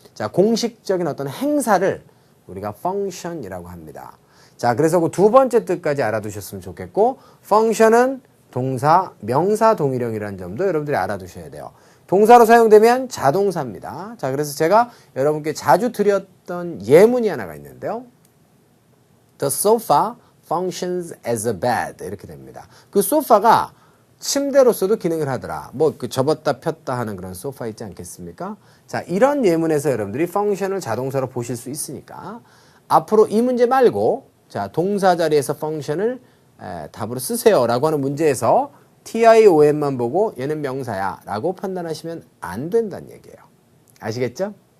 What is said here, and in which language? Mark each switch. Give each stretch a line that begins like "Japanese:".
Korean: 자, 공식적인 어떤 행사를 우리가 function이라고 합니다. 자, 그래서 그 두 번째 뜻까지 알아두셨으면 좋겠고, function은 동사, 명사 동일형이라는 점도 여러분들이 알아두셔야 돼요. 동사로 사용되면 자동사입니다. 자, 그래서 제가 여러분께 자주 드렸던 예문이 하나가 있는데요.
English: The sofa functions as a bed.
Korean: 이렇게 됩니다. 그 소파가 침대로서도 기능을 하더라. 뭐 그 접었다 폈다 하는 그런 소파 있지 않겠습니까? 자, 이런 예문에서 여러분들이 function을 자동사로 보실 수 있으니까 앞으로 이 문제 말고 자, 동사 자리에서 function을 답으로 쓰세요 라고 하는 문제에서 TION만 보고 얘는 명사야 라고 판단하시면 안 된다는 얘기예요. 아시겠죠?